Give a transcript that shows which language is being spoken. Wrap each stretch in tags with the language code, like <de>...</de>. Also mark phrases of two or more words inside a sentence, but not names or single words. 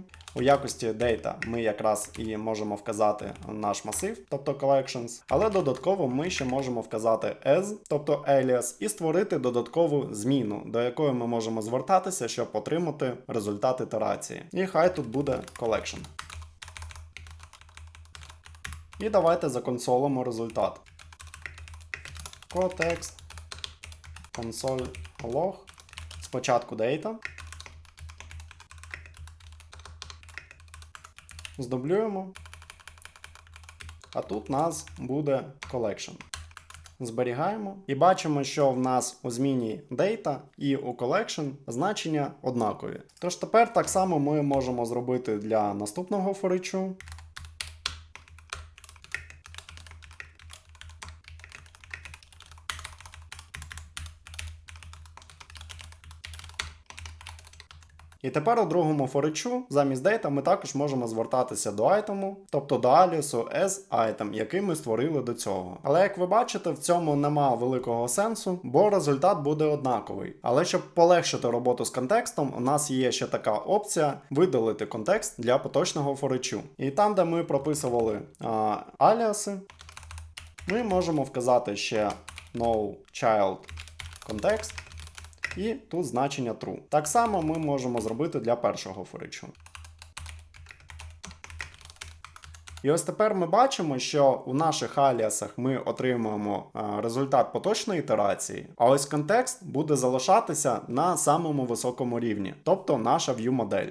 <uk>У якості data ми якраз і можемо вказати наш масив, тобто collections, але додатково ми ще можемо вказати as, тобто alias, і створити додаткову зміну, до якої ми можемо звертатися, щоб отримати результат ітерації. І хай тут буде collection. І давайте законсолимо результат.</uk> <en>Context console.log,</en> <uk>спочатку data, здублюємо, а тут у нас буде collection. Зберігаємо і бачимо, що в нас у зміні data і у collection значення однакові. Тож тепер так само ми можемо зробити для наступного форічу. І тепер у другому форічу замість data ми також можемо звертатися до айтему, тобто до аліасу</uk> <en>as item,</en> <uk>який ми створили до цього. Але як ви бачите, в цьому нема великого сенсу, бо результат буде однаковий. Але щоб полегшити роботу з контекстом, у нас є ще така опція видалити контекст для поточного форічу. І там, де ми прописували аліаси, ми можемо вказати ще</uk> <en>no child context.</en> <uk>І тут значення true. Так само ми можемо зробити для першого форічу. І ось тепер ми бачимо, що у наших аліасах ми отримуємо результат поточної ітерації, а ось контекст буде залишатися на самому високому рівні, тобто наша view модель.</uk>